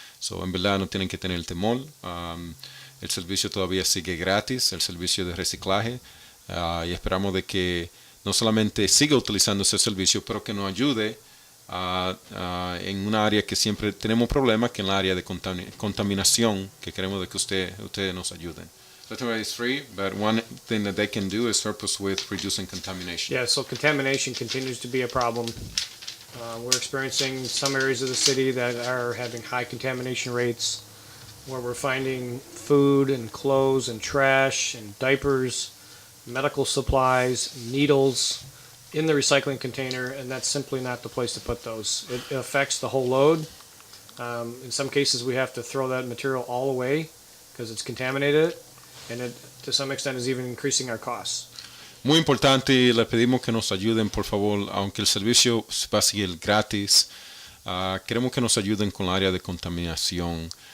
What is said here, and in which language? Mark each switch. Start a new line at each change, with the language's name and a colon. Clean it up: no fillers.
Spanish: So, en verdad no tienen que tener temor. El servicio todavía sigue gratis, el servicio de reciclaje, y esperamos de que no solamente siga utilizando ese servicio, pero que nos ayude en un área que siempre tenemos problemas, que es el área de contaminación, que queremos de que ustedes nos ayuden.
English: Electricity is free, but one thing that they can do is help us with reducing contamination. Yeah, so contamination continues to be a problem. We're experiencing some areas of the city that are having high contamination rates, where we're finding food and clothes and trash and diapers, medical supplies, needles in the recycling container, and that's simply not the place to put those. It affects the whole load. In some cases, we have to throw that material all away because it's contaminated, and it, to some extent, is even increasing our costs.
Spanish: Muy importante, y les pedimos que nos ayuden, por favor, aunque el servicio va a seguir gratis, queremos que nos ayuden con el área de contaminación.